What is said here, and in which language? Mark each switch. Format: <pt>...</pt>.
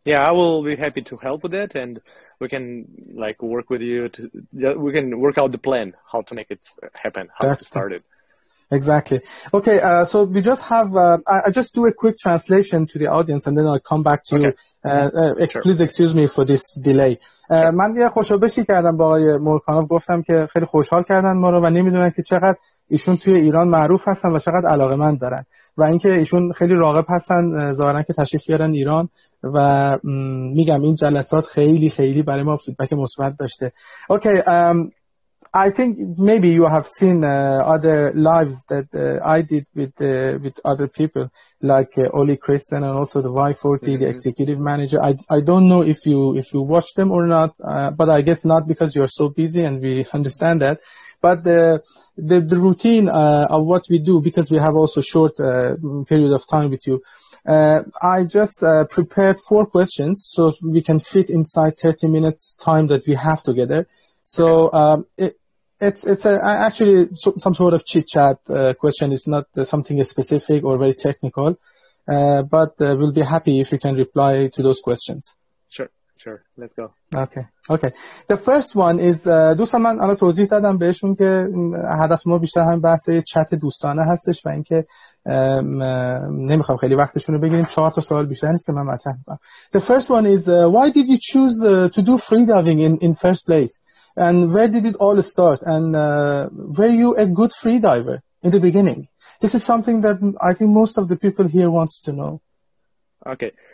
<en>Yeah, I will be happy to help with it, and we can work with you we can work out the plan, how to make it happen, how to start it. Exactly. Okay, so we just have, I just do a quick translation to the audience and then I'll come back to you. Please excuse me for this delay.</en> <fa>من یه خوشابشی کردم با آقای مورکانوف، گفتم که خیلی خوشحال کردن ما رو و نمیدونن که چقدر ایشون توی ایران معروف هستن و چقدر علاقه‌مند دارن و اینکه ایشون خیلی راغب هستن ظاهرا که تشریف بیارن ایران و میگم این جلسات خیلی خیلی برای ما فیدبک مثبت داشته.</fa> <en>Okay, I think maybe you have seen other lives that I did with other people like Oli Christian and also the Y40, the executive manager. I don't know if you watch them or not, but I guess not because you're so busy and we understand that. But the routine of what we do, because we have also short period of time with you, I just prepared 4 questions so we can fit inside 30 minutes time that we have together. So it's actually some sort of chit chat question. It's not something specific or very technical, but we'll be happy if you can reply to those questions. Sure. Let's go. Okay. The first one is</en> <fa>دوستان من الان توضیح دادم بهشون که هدف ما بیشتر همین بحث چت دوستانه هستش و اینکه نمیخوام خیلی وقتشون رو بگیریم. 4 تا سوال بیشتر نیست که من مطرح کنم.</fa> <en>The first one is why did you choose to do freediving in first place? And where did it all start? And were you a good freediver in the beginning? This is something that I think most of the people here wants to know. Okay.</en>